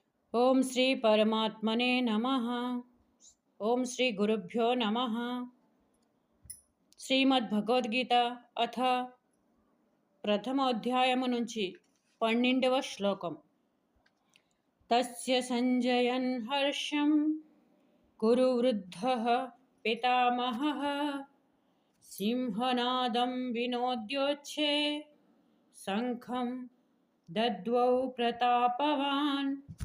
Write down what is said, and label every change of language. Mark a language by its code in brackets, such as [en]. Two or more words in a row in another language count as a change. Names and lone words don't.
[sa] ओम श्री परमात्मने नमः। ओम श्री गुरुभ्यो नमः। [te] శ్రీమద్భగవద్గీత అథ ప్రథమ అధ్యాయము నుంచి 12వ శ్లోకం. [sa] తస్య సంజయన్ హర్షం కురువృద్ధః పితామహః సింహనాదం వినోద్యోచ్ఛే శంఖం దద్వౌ ప్రతాపవాన్.